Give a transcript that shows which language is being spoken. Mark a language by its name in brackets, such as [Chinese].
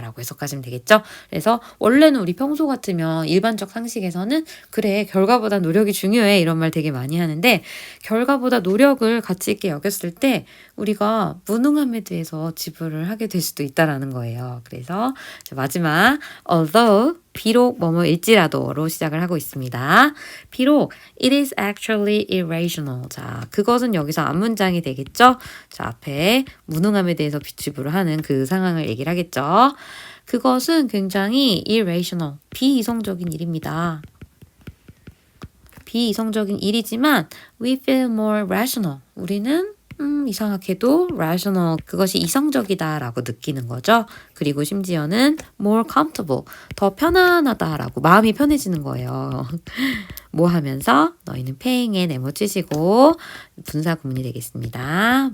[Korean] 라고 해석하시면 되겠죠? 그래서 원래는 우리 평소 같으면 일반적 상식에서는 그래, 결과보다 노력이 중요해. 이런 말 되게 많이 하는데 결과보다 노력을 가치 있게 여겼을 때 우리가 무능함에 대해서 지불을 하게 될 수도 있다라는 거예요. 그래서 마지막 although 비록 뭐뭐일지라도로 시작을 하고 있습니다. 비록 [English] it is actually irrational. [Korean] 자, 그것은 여기서 앞문장이 되겠죠? 자, 앞에 무능함에 대해서 지불을 하는 그 상황을 얘기를 하겠죠. 그것은 굉장히 irrational, 비이성적인 일입니다. 비이성적인 일이지만 [English] we feel more rational. [Korean] 우리는 이상하게도 rational, 그것이 이성적이다라고 느끼는 거죠. 그리고 심지어는 [English] more comfortable, [Korean] 더 편안하다라고 마음이 편해지는 거예요. 뭐 하면서 너희는 paying에 네모 치시고 분사 구문이 되겠습니다.